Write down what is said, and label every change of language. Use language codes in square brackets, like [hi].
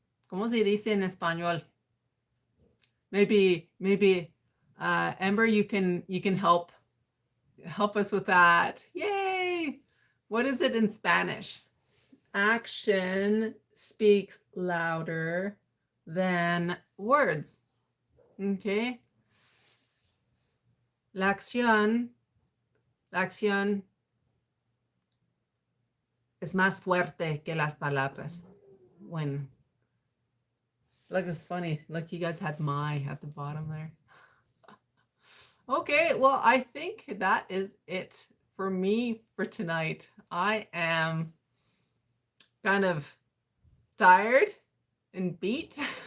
[es] ¿Cómo se dice en español? [en] Maybe Amber, you can help us with that. Yay! What is it in Spanish? Action speaks louder than words. Okay. [es] La acción es más fuerte que las palabras. [en] When look, it's funny. Look, you guys had my at the bottom there. Okay, well, I think that is it for me for tonight. I am kind of tired and beat.